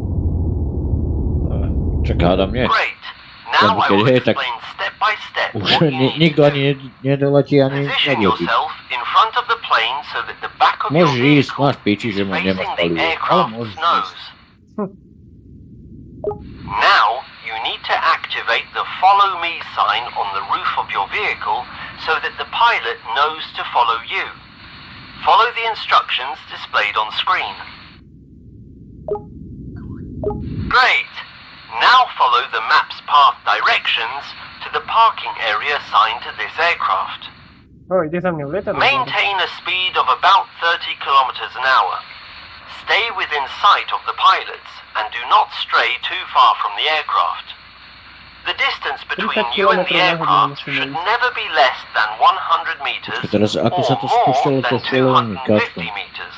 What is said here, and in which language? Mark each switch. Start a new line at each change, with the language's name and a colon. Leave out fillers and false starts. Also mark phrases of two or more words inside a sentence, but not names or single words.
Slovak: Čaká, hádam nie. Lebo keď hej, tak už nikto ani nedoletí, ani nedoletí. Môžeš ísť, máš piči, že mu nemáš palivo, ale môžeš ísť.
English: Now, you need to activate the Follow Me sign on the roof of your vehicle so that the pilot knows to follow you. Follow the instructions displayed on screen. Great! Now follow the map's path directions to the parking area assigned to this aircraft.
Slovak: O, ide za mňou lietadlo.
English: Maintain a speed of about 30 kilometers an hour. Stay within sight of the pilots and do not stray too far from the aircraft. The distance between you and the aircraft should never be less than 100 meters
Slovak: Teraz, ako sa to
English: or more
Slovak: spúšťalo to
English: than
Slovak: chvíľovým
English: 250
Slovak: káčkom?
English: meters.